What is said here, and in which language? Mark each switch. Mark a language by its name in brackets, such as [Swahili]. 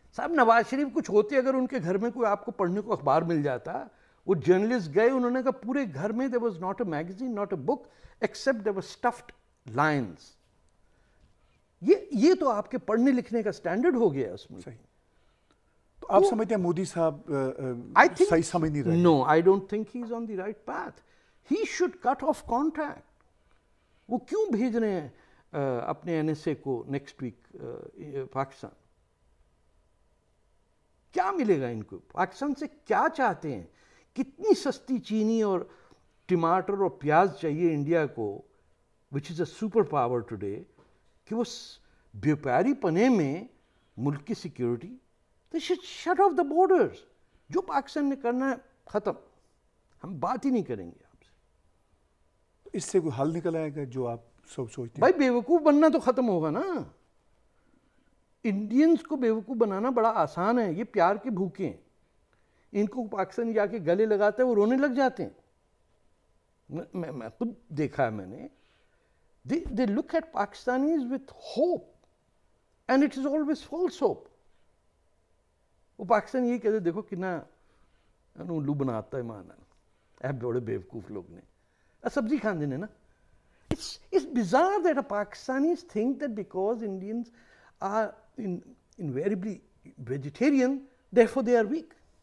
[Urdu] صاحب نواز شریف کچھ ہوتے اگر ان کے گھر میں کوئی آپ کو پڑھنے کو اخبار مل جاتا. وہ جرنلسٹ گئے, انہوں نے کہا پورے گھر میں [English] there was not a magazine, not a book, except there were stuffed lions. [Urdu] یہ تو آپ کے پڑھنے لکھنے کا سٹینڈرڈ ہو گیا اس میں. صحیح. تو آپ سمجھتے ہیں مودی صاحب صحیح سمجھ نہیں رہے؟ [English] No, I don't think he is on the right path. He should cut off contact. [Urdu] وہ کیوں بھیج رہے ہیں اپنے NSA کو نیکسٹ ویک پاکستان؟ کیا ملے گا ان کو؟ پاکستان سے کیا چاہتے ہیں؟ کتنی سستی چینی اور ٹماٹر اور پیاز چاہیے انڈیا کو, [English] which is a super power today, [Urdu] کہ وہ بیوپاری پنے میں ملک کی security. [English] They should shut off the borders. [Urdu] جو پاکستان نے کرنا ہے ختم, ہم بات ہی نہیں کریں گے آپ سے. اس سے کوئی حل نکل آئے گا جو آپ سب سوچتے ہیں؟ بھائی بیوقوف بننا تو ختم ہوگا نا. انڈینز کو بیوقوف بنانا بڑا آسان ہے. یہ پیار کے بھوکے ہیں. ان کو پاکستان جا کے گلے لگاتے ہیں وہ رونے لگ جاتے ہیں. میں خود دیکھا ہے میں نے. [English] They look at Pakistanis with hope and it is always false hope. [Urdu] وہ پاکستان یہی کہتے دیکھو کتنا الو بناتا ہے مانا اے بڑے بیوقوف لوگ نے. [Punjabi] سبزی کھاندے نے نا. [English] It's bizarre that a Pakistanis think that because Indians are invariably vegetarian, therefore they are weak.